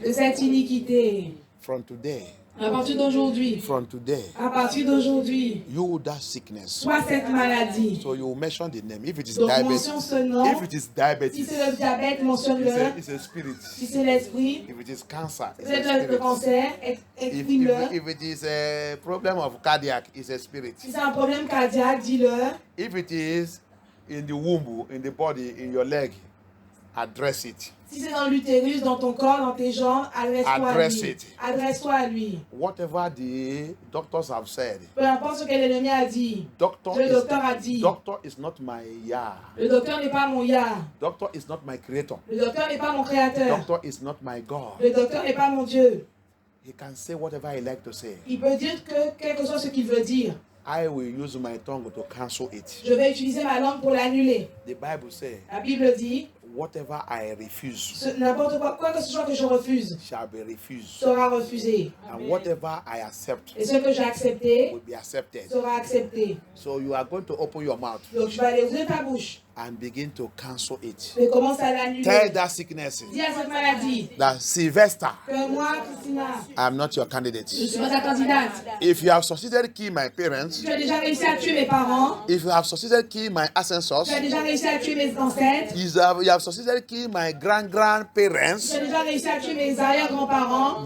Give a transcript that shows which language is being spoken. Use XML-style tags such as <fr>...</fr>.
<fr>De cette iniquité.</fr> <en>From today.</en> <fr>À partir d'aujourd'hui.</fr> <en>From today.</en> <fr>À partir d'aujourd'hui.</fr> <en>You that sickness.</en> <fr>Soit cette maladie.</fr> <en>So you mention the name. If it is</en> <fr>Donc,</fr> <en>diabetes.</en> <fr>mentionne ce nom.</fr> <en>If it is diabetes.</en> <fr>Si c'est le diabète, mentionne-le.</fr> <en>It's a spirit.</en> <fr>Si c'est l'esprit.</fr> <en>If it is cancer, it's</en> <fr>C'est</fr> <en>a spirit.</en> <fr>le cancer, exprime-le.</fr> <en>If it is a problem of cardiac, it's a spirit.</en> <fr>Si c'est un problème cardiaque, dis-le.</fr> <en>If it is in the womb, in the body, in your leg, address it.</en> <fr>Si c'est dans l'utérus, dans ton corps, dans tes jambes, adresse-toi à lui. Adresse-toi à lui.</fr> <en>Whatever the doctors have said.</en> <fr>Peu importe ce que l'ennemi a dit. Le docteur a dit.</fr> <en>Doctor is not my Yah.</en> <fr>Le docteur n'est pas mon Yah.</fr> <en>Doctor is not my creator.</en> <fr>Le docteur n'est pas mon créateur.</fr> <en>Doctor is not my God.</en> <fr>Le docteur n'est pas mon Dieu.</fr> <en>He can say whatever he like to say.</en> <fr>Il peut dire que quel que soit ce qu'il veut dire.</fr> <en>I will use my tongue to cancel it.</en> <fr>Je vais utiliser ma langue pour l'annuler.</fr> <en>The Bible says.</en> <fr>La Bible dit.</fr> <en>Whatever I refuse,</en> <fr>n'importe quoi que ce soit que je refuse,</fr> <en>shall be refused.</en> <fr>Sera refusé.</fr> <en>And whatever I accept,</en> <fr>et ce que j'ai accepté,</fr> <en>will be accepted.</en> <fr>Sera accepté.</fr> <en>So you are going to open your mouth.</en> <fr>Donc tu vas aller ouvrir ta bouche.</fr> <en>And begin to cancel it.</en> <fr>Et commence à l'annuler.</fr> <en>Tell that sickness.</en> <fr>Dis à cette maladie.</fr> <en>That Sylvester.</en> <fr>Que moi, Christina.</fr> <en>I am not your candidate.</en> <fr>Je suis pas ta candidate.</fr> <en>If you have succeeded to kill my parents.</en> <fr>Tu as déjà réussi à tuer mes parents.</fr> <en>If you have succeeded to kill my ancestors.</en> <fr>Tu as déjà réussi à tuer mes ancêtres.</fr> <en>You have succeeded to kill my grandparents.</en> <fr>Tu as déjà réussi à tuer mes arrière-grands-parents.</fr>